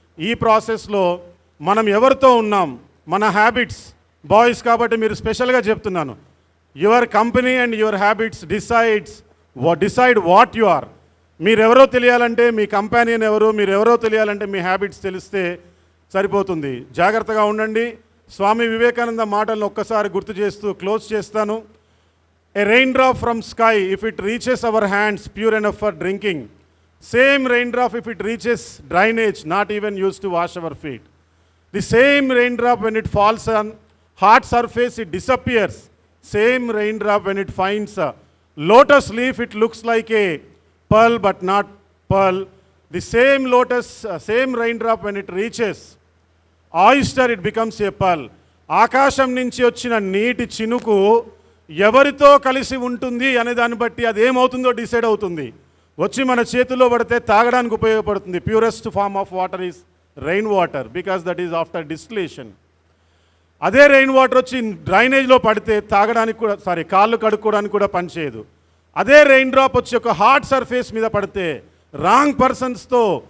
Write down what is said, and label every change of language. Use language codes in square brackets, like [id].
[te] ఈ ప్రాసెస్లో మనం ఎవరితో ఉన్నాం, మన హ్యాబిట్స్, బాయ్స్ కాబట్టి మీరు స్పెషల్గా చెప్తున్నాను, [en] Your company and your habits decide what you are. [te] మీరెవరో తెలియాలంటే మీ కంపానియన్ ఎవరు, మీరెవరో తెలియాలంటే మీ హ్యాబిట్స్ తెలిస్తే సరిపోతుంది. జాగ్రత్తగా ఉండండి. స్వామి వివేకానంద మాటలను ఒక్కసారి గుర్తు చేస్తూ క్లోజ్ చేస్తాను. [en] A raindrop from sky, if it reaches our hands, pure enough for drinking. Same raindrop if it reaches drainage, not even used to wash our feet. The same raindrop when it falls on hard surface, it disappears. Same raindrop when it finds a lotus leaf, it looks like a pearl but not pearl. The same raindrop when it reaches oyster, it becomes a pearl. [te] ఆకాశం నుంచి వచ్చిన నీటి చినుకు ఎవరితో కలిసి ఉంటుంది అనే దాన్ని బట్టి అది ఏమవుతుందో డిసైడ్ అవుతుంది. వచ్చి మన చేతిలో పడితే తాగడానికి ఉపయోగపడుతుంది. [en] Purest form of water is rain water because that is after distillation. [te] అదే రెయిన్ వాటర్ వచ్చి డ్రైనేజ్లో పడితే తాగడానికి కూడా కాళ్ళు కడుక్కోవడానికి కూడా పనిచేయదు. అదే రెయిన్ డ్రాప్ వచ్చి ఒక హార్డ్ సర్ఫేస్ మీద పడితే రాంగ్ పర్సన్స్తో